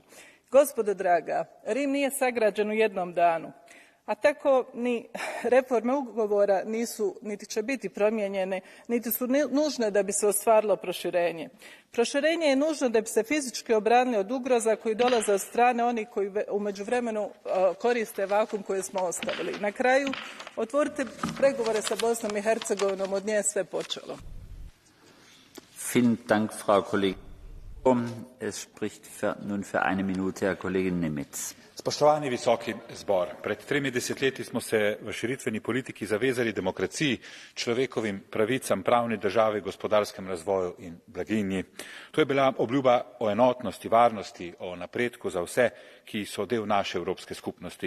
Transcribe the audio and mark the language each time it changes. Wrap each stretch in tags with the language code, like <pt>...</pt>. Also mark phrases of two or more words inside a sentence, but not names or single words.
<hr>Gospodo draga, Rim nije sagrađen u jednom danu, a tako ni reforme ugovora nisu, niti će biti promijenjene, niti su nužne da bi se ostvarilo proširenje. Proširenje je nužno da bi se fizički obranili od ugroza koji dolaze od strane onih koji u međuvremenu koriste vakuum koji smo ostavili. Na kraju, otvorite pregovore sa Bosnom i Hercegovinom, od nje je sve počelo.</hr> <de>Vielen Dank, Frau Kollegin. Es spricht nun für eine Minute Herr Kollege Nemitz.</de> <sl>Spoštovani visoki zbor, pred 3 desetletji smo se v širitveni politiki zavezali demokraciji, človekovim pravicam, pravni državi, gospodarskem razvoju in blaginji. To je bila obljuba o enotnosti, varnosti, o napredku za vse, ki so del naše evropske skupnosti.</sl>